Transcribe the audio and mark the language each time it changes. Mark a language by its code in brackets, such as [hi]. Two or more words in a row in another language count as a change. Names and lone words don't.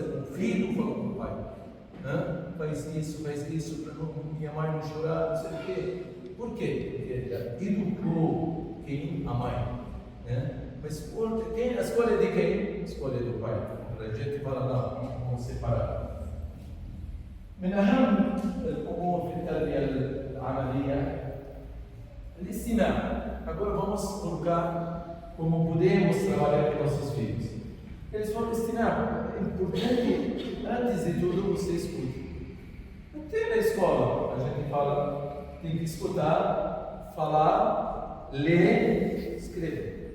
[pt] O filho falou para o pai: faz isso, para minha mãe não chorar, não sei o quê. Por quê? Porque ele educou quem? A mãe. Mas a escolha de quem? A escolha do pai. A gente fala: não, vamos separar. [ar] من أهم الأمور في التربية العملية الاستماع. [pt] Agora vamos colocar como podemos trabalhar com nossos filhos. Eles vão ensinar. É importante, antes de tudo, você escute. Até na escola, a gente fala, tem que escutar, falar, ler, escrever.